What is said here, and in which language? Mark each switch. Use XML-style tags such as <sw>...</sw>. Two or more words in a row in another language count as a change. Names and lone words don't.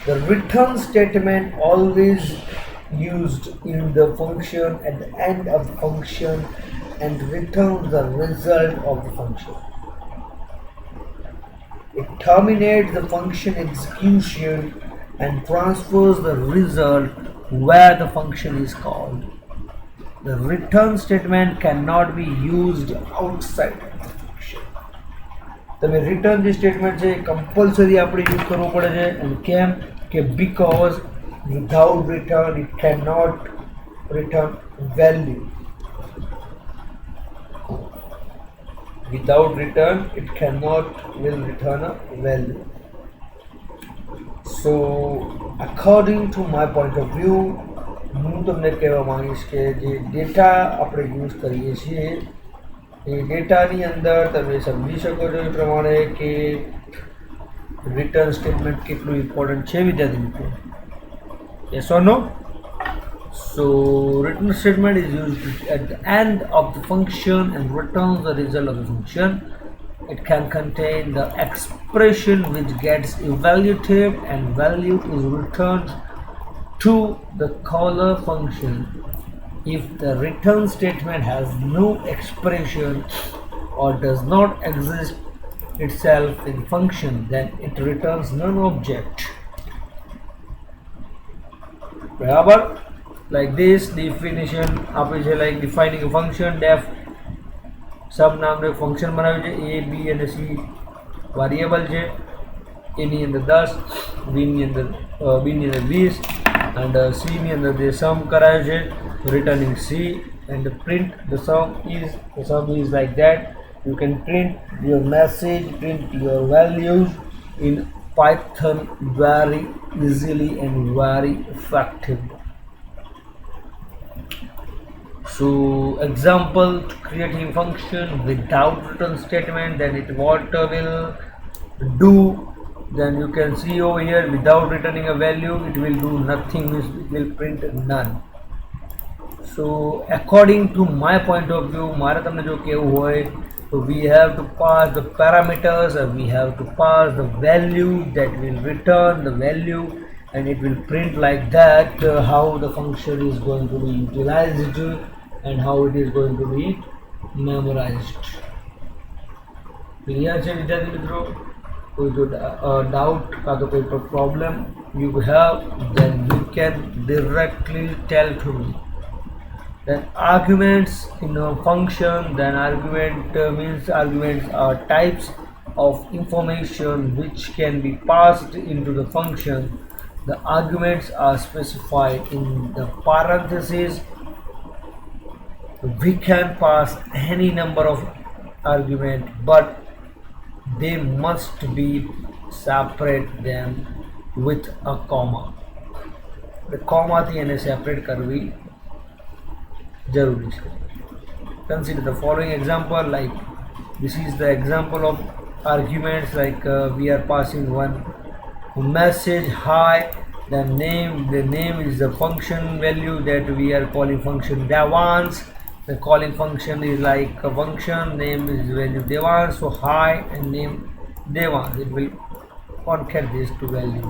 <en>The return statement always used in the function at the end of the function and returns the result of the function. It terminates the function execution and transfers the result where the function is called. The return statement cannot be used outside the function.</en> <gu>તમે રિટર્ન જે સ્ટેટમેન્ટ છે કમ્પલસરી આપણે યુઝ કરવું પડે છે અને કેમ કે</gu> <en>because without return it can not return value. Without return it cannot will return a value. So according to my point of view</en> <gu>હું તમને કહેવા માંગીશ કે જે ડેટા આપણે યુઝ કરીએ છીએ એ ડેટાની અંદર તમે સમજી શકો છો એ પ્રમાણે કે રિટર્ન સ્ટેટમેન્ટ કેટલું ઇમ્પોર્ટન્ટ છે વિદ્યાર્થી મિત્રો.</gu> <en>yes or no? So return statement is used at the end of the function and returns the result of the function. It can contain the expression which gets evaluated and value is returned to the caller function. If the return statement has no expression or does not exist itself in function, then it returns none object.</en> <gu>બરાબર?</gu> <en>Like this definition</en> <gu>આપે છે,</gu> <en>like defining a function.</en> <gu>def સબ નામનું એક ફંક્શન બનાવ્યું છે. a b અને c વેરિયેબલ છે. a ની અંદર 10, b ની અંદર 20 and c ની અંદર જે સમ કરાયો છે</gu> <en>returning c and print the sum is like that. You can print your message, print your values in Python very easily and very effectively. So example, to creating function without return statement, then it what will do, then you can see over here, without returning a value it will do nothing, it will print none. So according to my point of view</en> <gu>મારે તમને જો કેવું હોય તો</gu> <en>we have to pass the parameters and we have to pass the value that will return the value and it will print like that how the function is going to be utilized and how it is going to be memorized. Clear</en> <gu>છે વિદ્યાર્થી મિત્રો? કોઈ જો</gu> <en>doubt</en> <gu>કાં તો કોઈ</gu> <en>problem you have, then you can directly tell to me. Then arguments in a function, then argument means arguments are types of information which can be passed into the function. The arguments are specified in the parentheses. We can pass any number of argument but they must be separate them with a comma. The comma</en> <gu>થી એને separate કરવી જરૂરી છે.</gu> <en>Consider the following example, like this is the example of arguments, like we are passing one message hi, the name is the function value that we are calling function Devans. The calling function is like a function, name is value Devans, so hi and name Devans, it will concat these two values.</en>